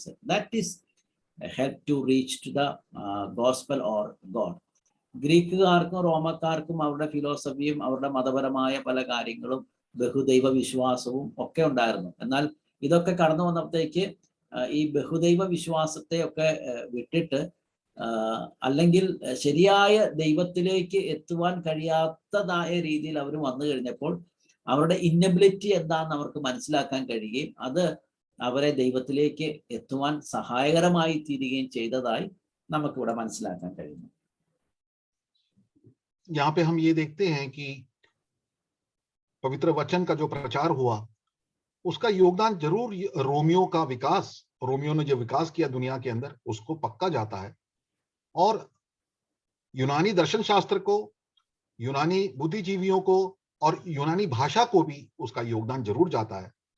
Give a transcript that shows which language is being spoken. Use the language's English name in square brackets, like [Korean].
[English] That is help to reach to the gospel or God. [Malayalam] ഗ്രീക്കുകാർക്കും റോമക്കാർക്കും അവരുടെ ഫിലോസഫിയും അവരുടെ മതപരമായ പല കാര്യങ്ങളും ബഹുദൈവ വിശ്വാസവും ഒക്കെ ഉണ്ടായിരുന്നു. എന്നാൽ ഇതൊക്കെ കടന്നു വന്നപ്പോഴത്തേക്ക് ഈ ബഹുദൈവ വിശ്വാസത്തെ ഒക്കെ വിട്ടിട്ട് അല്ലെങ്കിൽ ശരിയായ ദൈവത്തിലേക്ക് എത്തുവാൻ കഴിയാത്തതായ രീതിയിൽ അവർ വന്നു കഴിഞ്ഞപ്പോൾ അവരുടെ ഇന്നബിലിറ്റി എന്താണെന്ന് അവർക്ക് മനസ്സിലാക്കാൻ കഴിയുകയും അത് അവരെ ദൈവത്തിലേക്ക് എത്തുവാൻ സഹായകരമായി തീരുകയും ചെയ്തതായി നമുക്കിവിടെ മനസ്സിലാക്കാൻ കഴിയുന്നു. [Hindi] यहाँ पे हम ये देखते हैं कि पवित्र वचन का जो प्रचार हुआ उसका योगदान जरूर रोमियो का विकास, रोमियो ने जो विकास किया दुनिया के अंदर, उसको पक्का जाता है। और यूनानी दर्शन शास्त्र को, यूनानी बुद्धिजीवियों को और यूनानी भाषा को भी उसका योगदान जरूर जाता है।